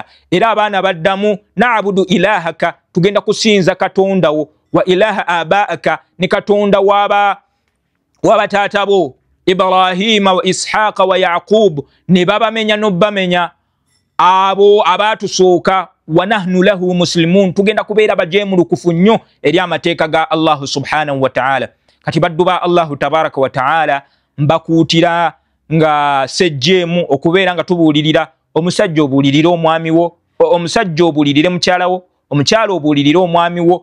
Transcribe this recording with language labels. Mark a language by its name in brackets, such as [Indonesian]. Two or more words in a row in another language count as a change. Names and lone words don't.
[Ganda] Era abaana baddamu, [Arabic] نعبد إلهك, [Ganda] tugenda kusinza Katondawo, [Arabic] وإله آبائك, [Ganda] ne Katonda w'abataata bo Ibrahima wa Ishaqa wa Yaqub, ne babamenya n'obbamenya abo abaatusooka, [Arabic] ونحن له مسلمون, [Ganda] tugenda kubeera bajeemulukufu nnyo eri amateeka ga Allah [Arabic] سبحانه وتعالى. [Ganda] Kati baddu ba Allah [Arabic] تبارك وتعالى [Ganda] mbakuutira nga sejjeemu okubeera nga tubuulirira omusajja obuulirira omwami wo, omusajja obuulirire mukyala wo, omukyala obuulirira omwami wo.